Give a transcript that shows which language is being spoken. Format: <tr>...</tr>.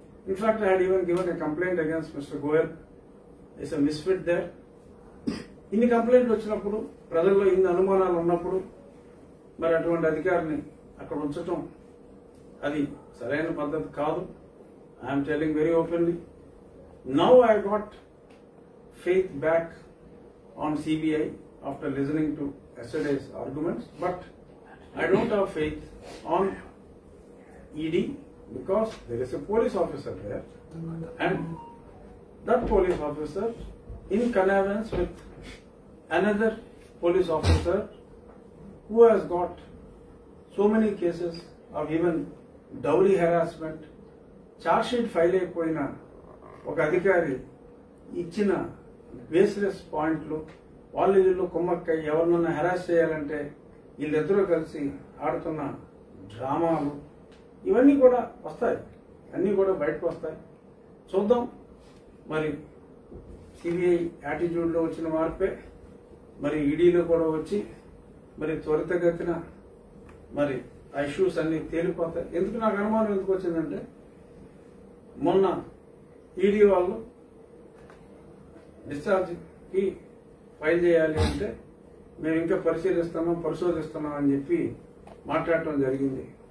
<en>In fact I had even given a complaint against mister Goyal. It's a misfit there.</en> <te>ఇన్ని కంప్లైంట్లు వచ్చినప్పుడు, ప్రజల్లో ఇన్ని అనుమానాలు ఉన్నప్పుడు మరి అటువంటి అధికారిని అక్కడ ఉంచటం అది సరైన పద్ధతి కాదు.</te> <en>I'm telling very openly. Now I got faith back on CBI after listening to yesterday's arguments, but I don't have faith on ED because there is a police officer there, and that police officer in connivance with another police officer who has got so many cases of even dowry harassment,</en> <te>charge sheet file అయిపోయిన ఒక అధికారి ఇచ్చిన baseless పాయింట్లు, వాళ్ళ ఇల్లు కుమ్మక్కై ఎవరినన్నా harass చేయాలంటే వీళ్ళిద్దరూ కలిసి ఆడుతున్న డ్రామాలు ఇవన్నీ కూడా వస్తాయి, అన్నీ కూడా బయటకు వస్తాయి. చూద్దాం. మరి సిబిఐ యాటిట్యూడ్లో వచ్చిన మార్పే మరి ఈడీలో కూడా వచ్చి మరి త్వరితగతిన మరి ఆ ఇష్యూస్ అన్ని తేలిపోతాయి. ఎందుకు నాకు అనుమానం ఎందుకు వచ్చిందంటే, మొన్న ఈడీ వాళ్ళు డిశ్చార్జ్కి ఫైల్ చేయాలి అంటే మేము ఇంకా పరిశోధిస్తున్నాం అని చెప్పి మాట్లాడటం జరిగింది.</te>